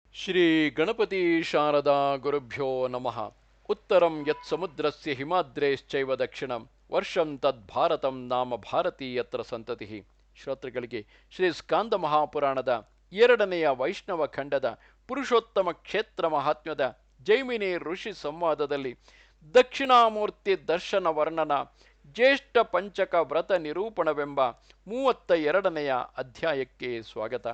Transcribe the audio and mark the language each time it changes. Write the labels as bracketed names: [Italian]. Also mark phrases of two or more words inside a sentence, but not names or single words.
[Sanskrit] ಶ್ರೀ ಗಣಪತಿ ಶಾರದಾ ಗುರುಭ್ಯೋ ನಮಃ. ಉತ್ತರಂ ಯತ್ ಸಮುದ್ರಸ್ಯ ಹಿಮಾದ್ರೇಶ್ಚೈವ ದಕ್ಷಿಣಂ ವರ್ಷಂ ತದ್ಭಾರತಂ ನಾಮ ಭಾರತೀ ಯತ್ರ ಸಂತತಿ. [Kannada] ಶ್ರೋತೃಗಳಿಗೆ ಶ್ರೀ ಸ್ಕಾಂದ ಮಹಾಪುರಾಣದ ಎರಡನೆಯ ವೈಷ್ಣವ ಖಂಡದ ಪುರುಷೋತ್ತಮ ಕ್ಷೇತ್ರ ಮಹಾತ್ಮ್ಯದ ಜೈಮಿನಿ ಋಷಿ ಸಂವಾದದಲ್ಲಿ ದಕ್ಷಿಣಾಮೂರ್ತಿ ದರ್ಶನ ವರ್ಣನ ಜ್ಯೇಷ್ಠ ಪಂಚಕ ವ್ರತ ನಿರೂಪಣವೆಂಬ 32ನೆಯ ಅಧ್ಯಾಯಕ್ಕೆ ಸ್ವಾಗತ.